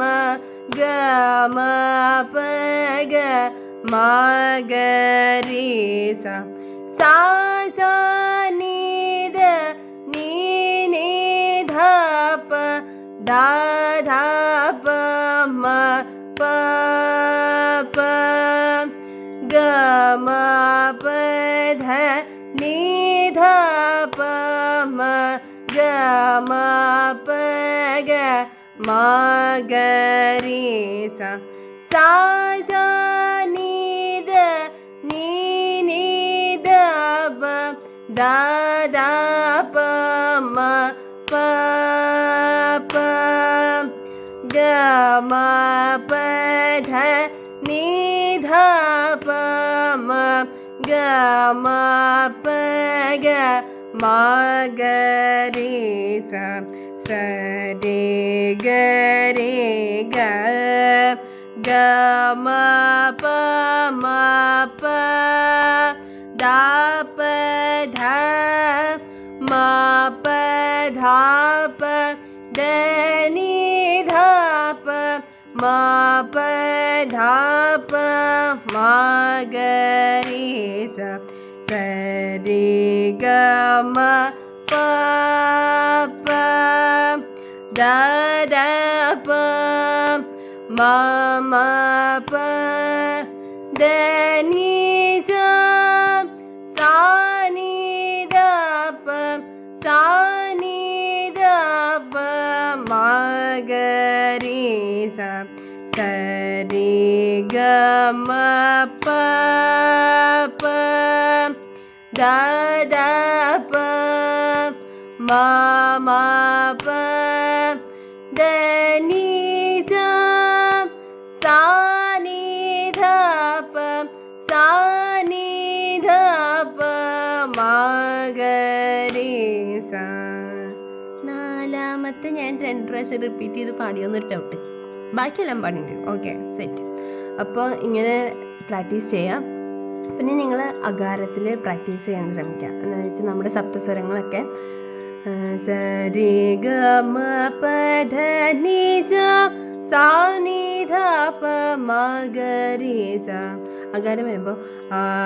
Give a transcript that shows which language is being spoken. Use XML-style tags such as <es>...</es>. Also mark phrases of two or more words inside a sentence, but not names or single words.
<ml>ഗ മ പ ഗ മ ഗ രി സ സാ സാ നീ ധ നീ നീ ധ പ ധ ധ പ മ പ പ ഗ മ പ ധ നീ ധ പ മ ഗ മ പ ഗ മ ഗ രി സ സാ സ നി ധ ni ni da ba da da pa ma pa pa ga ma pa dha ni dha pa ma ga ma pa ga ma ga re sa sa re ga re ga ga ma pa da pa dha ma pa dha pa da ni dha pa ma pa dha pa ma ga re sa sa re ga ma pa pa da da pa ma ma pa da ni sa sa ni da pa sa ni da pa ma ga re sa sa re ga ma pa pa da da pa ma ma pa da ni sa sa ni dha pa sa ni dha pa ma ga re sa. നാലാമത്തെ ഞാൻ 2 പ്രാവശ്യം റിപ്പീറ്റ് ചെയ്ത് പാടിയൊന്നൊരു ഡൗട്ട്, ബാക്കിയെല്ലാം പാടിയിട്ടുണ്ട്.</ml> <en>okay, set.</en> <ml>അപ്പോൾ ഇങ്ങനെ പ്രാക്ടീസ് ചെയ്യാം. പിന്നെ നിങ്ങൾ അകാരത്തിൽ പ്രാക്ടീസ് ചെയ്യാൻ ശ്രമിക്കുക. എന്താണെന്ന് വെച്ചാൽ നമ്മുടെ സപ്തസ്വരങ്ങളൊക്കെ സ രി ഗ മ പ ധ ni sa sa ni dha pa ma ga re sa. അകാരം വരുമ്പോൾ ആ</ml>